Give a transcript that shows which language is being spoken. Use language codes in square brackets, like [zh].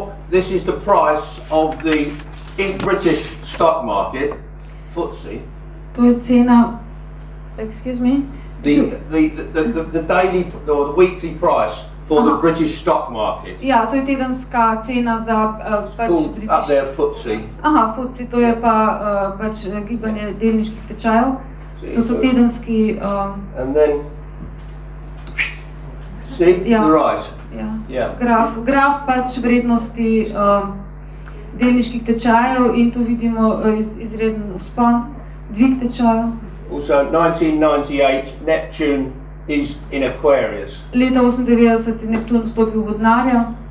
[en] This is the price of the British stock market, FTSE. [sl] To je cena, [en] excuse me? The daily or the weekly price for the British stock market. [sl] Ja, to je tedenska cena za [en] British. Up there, FTSE. [sl] Aha, FTSE, to je pa pač gibanje delniških tečajev. To so tedenski. [en] And then, see, the rise. [sl] Ja. Graf pač vrednosti delniških tečajev in tu vidimo izreden vzpon, dvig tečajev. [en] Also 1998, Neptune is in Aquarius. [sl] Leta 98 je Neptun vstopil v vodnarja.